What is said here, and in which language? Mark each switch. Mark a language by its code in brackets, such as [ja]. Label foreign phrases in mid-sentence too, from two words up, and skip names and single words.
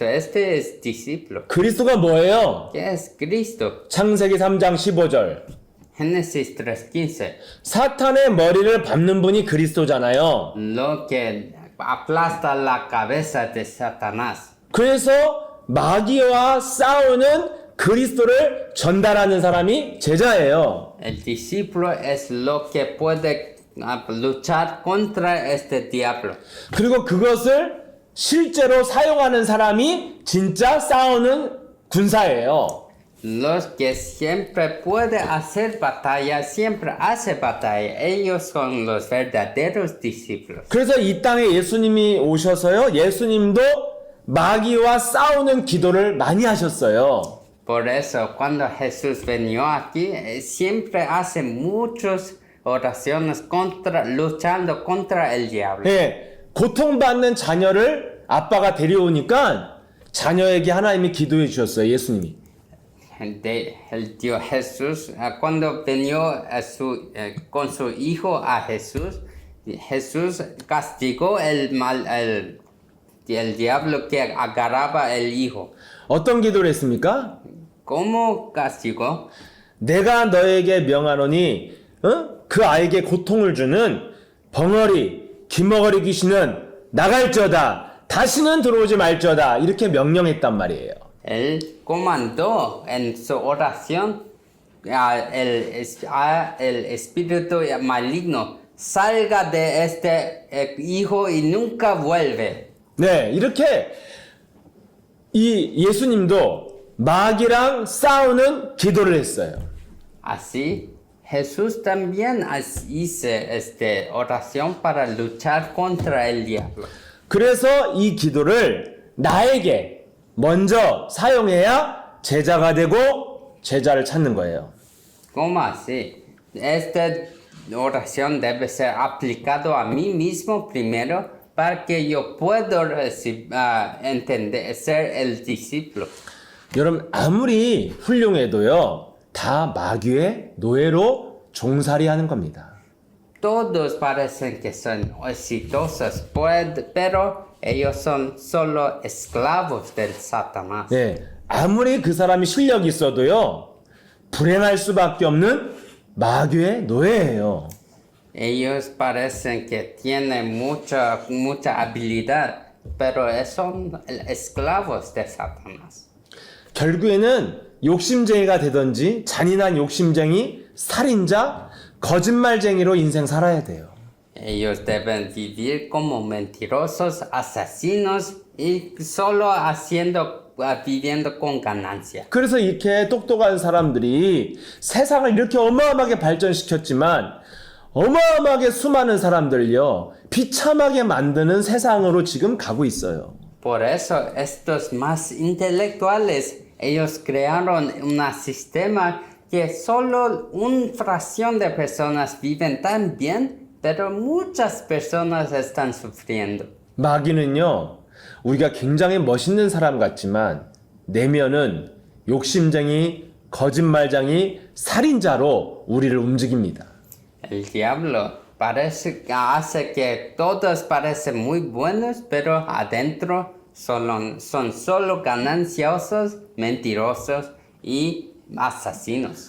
[es] Este es discípulo. [ko] 그리스도가 뭐예요? [es] ¿Qué es Cristo? [ko] 창세기 3장 15절. [es] Génesis 3:15. [ko] 사탄의 머리를 밟는 분이 그리스도잖아요. [es] Lo que aplasta la cabeza de Satanás. [ko] 그래서 마귀와 싸우는 그리스도를 전달하는 사람이 제자예요. [es] El discípulo es lo que puede luchar contra este diablo. [ko] 그리고 그것을 실제로 사용하는 사람이 진짜 싸우는 군사예요. [es] Los que siempre puede hacer batalla, siempre hace batalla. Ellos son los verdaderos discípulos. [ko] 그래서 이 땅에 예수님이 오셔서요. 예수님도 마귀와 싸우는 기도를 많이 하셨어요. [es] Por eso, cuando Jesús vino aquí, siempre hace muchas oraciones luchando contra el diablo. [ko] 예, 고통받는 자녀를 아빠가 데려오니까 자녀에게 하나님이 기도해 주셨어요. 예수님이. [es] El Dios Jesús, cuando vino con su hijo a Jesús, Jesús castigó el diablo que agarraba el hijo. [ko] 어떤 기도를 했습니까? [es] ¿Cómo castigó? [ko] 내가 너에게 명하노니 그 아이에게 고통을 주는 벙어리, 기머거리 귀신은 나갈지어다. 다시는 들어오지 말지어다. 이렇게 명령했단 말이에요. [es] Él comandó en su oración el espíritu maligno, salga de este hijo y nunca vuelve. [ko] 네, 이렇게 이 예수님도 마귀랑 싸우는 기도를 했어요. [es] Así, Jesús también hizo esta oración para luchar contra el diablo. [ko] 그래서 이 기도를 나에게 먼저 사용해야 제자가 되고 제자를 찾는 거예요. [es] ¿Cómo así? Esta oración debe ser aplicado a mí mismo primero para que yo pueda entender, ser el discípulo. [ko] 여러분 아무리 훌륭해도요 다 마귀의 노예로 종살이하는 겁니다. [es] Todos parecen que son exitosos, pero ellos son solo esclavos del Satanás. [ko] 네, 아무리 그 사람이 실력이 있어도요 불행할 수밖에 없는 마귀의 노예예요. [es] Ellos parecen que tienen mucha habilidad, pero son esclavos de Satanás. [ko] 결국에는 욕심쟁이가 되든지 잔인한 욕심쟁이, 살인자, 거짓말쟁이로 인생 살아야 돼요. [es] Ellos deben vivir como mentirosos, asesinos y solo viviendo con ganancia. [ko] 그래서 이렇게 똑똑한 사람들이 세상을 이렇게 어마어마하게 발전시켰지만 어마어마하게 수많은 사람들요 비참하게 만드는 세상으로 지금 가고 있어요. [es] Por eso estos más intelectuales, ellos crearon un sistema que solo una fracción de personas viven tan bien, pero muchas personas están sufriendo. [ko] 마귀는요 우리가 굉장히 멋있는 사람 같지만 내면은 욕심쟁이, 거짓말쟁이, 살인자로 우리를 움직입니다. [es] El diablo hace que todos parecen muy buenos, pero adentro son solo gananciosos, mentirosos y asesinos.